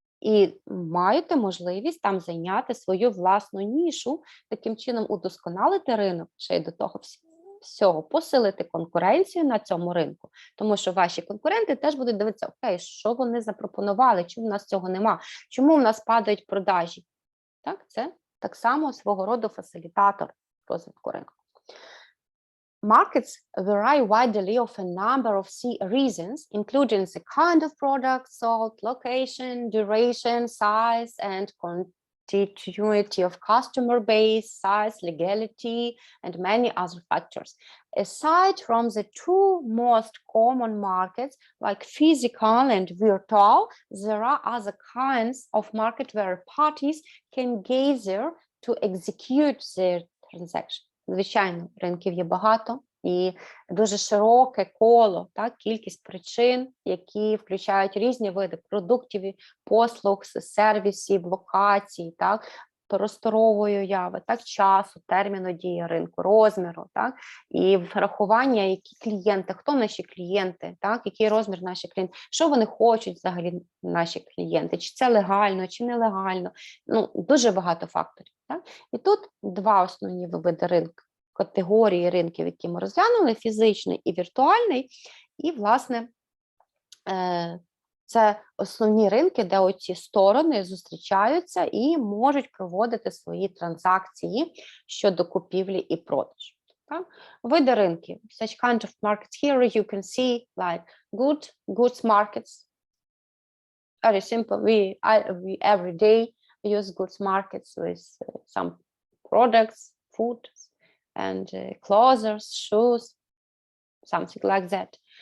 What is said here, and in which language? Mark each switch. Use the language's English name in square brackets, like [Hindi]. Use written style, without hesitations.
[Ukrainian] І маєте можливість там зайняти свою власну нішу, таким чином удосконалити ринок, ще й до того всього, посилити конкуренцію на цьому ринку, тому що ваші конкуренти теж будуть дивитися, окей, що вони запропонували, чому в нас цього нема, чому в нас падають продажі. Так, це так само свого роду фасилітатор розвитку ринку. [English] Markets vary widely of a number of reasons, including the kind of product sold, location, duration, size, and continuity of customer base, size, legality, and many other factors. Aside from the two most common markets, like physical and virtual, there are other kinds of market where parties can gather to execute their transaction. [Ukrainian] Звичайно, ринків є багато і дуже широке коло, так, кількість причин, які включають різні види продуктів, послуг, сервісів, локацій, так, просторової уяви, так, часу, терміну дії ринку, розміру, так, і врахування, які клієнти, хто наші клієнти, так, який розмір наших клієнтів, що вони хочуть взагалі наші клієнти, чи це легально, чи нелегально, ну, дуже багато факторів, так. І тут два основні види ринку, категорії ринків, які ми розглянули, фізичний і віртуальний, і, власне, це основні ринки, де оці сторони зустрічаються і можуть проводити свої транзакції щодо купівлі і продажу. Так? Види ринків. [English] Such kind of markets here you can see like goods markets. Very simple. We every day use goods markets with some products, food, and clothes, shoes, something like that.